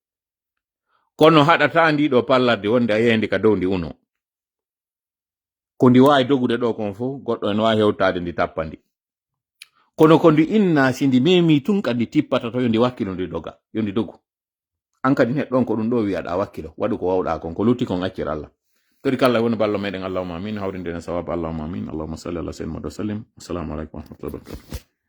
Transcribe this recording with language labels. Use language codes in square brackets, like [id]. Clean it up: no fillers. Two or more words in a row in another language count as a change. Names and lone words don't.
[ff] kono haɗata ndi ɗo pallardi wonde a yehendi ka dow ndi uno ko ndi wawi dogude ɗo kon fof goɗɗo en wawi hewtade ndi tappandi kono ko ndi inna si ndi memi tun kadi tippata to yo ndi wakkilo ndi doga yo ndi dogu an kadi neɗɗon ko ɗum ɗo wiyaɗa wakkilo waɗu ko wawɗa kon ko lutti kon accir Allah tori kala woni ballo meɗen [ar] اللهم آمين [ff] hawrinde en sawaba [ar] اللهم آمين اللهم صل على سيدنا محمد وسلم السلام عليكم ورحمة الله وبركاته